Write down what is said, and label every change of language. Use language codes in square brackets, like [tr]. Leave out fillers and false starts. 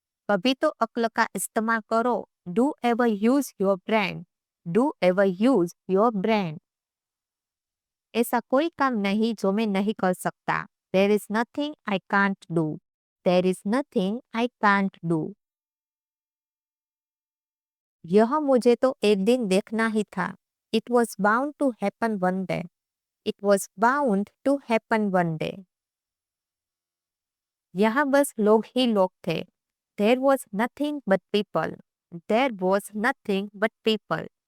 [hi] कभी तो अक्ल का इस्तेमाल करो। [en] Do ever use your brain. Do ever use your brain. [hi] ऐसा कोई काम नहीं जो मैं नहीं कर सकता। [en] There is nothing I can't do. There is nothing I can't do. [hi] यह मुझे तो एक दिन देखना ही था। [en] It was bound to happen one day. It was bound to happen one day. [hi] यहाँ बस लोग ही लोग थे। [en] There was nothing but people. There was nothing but people.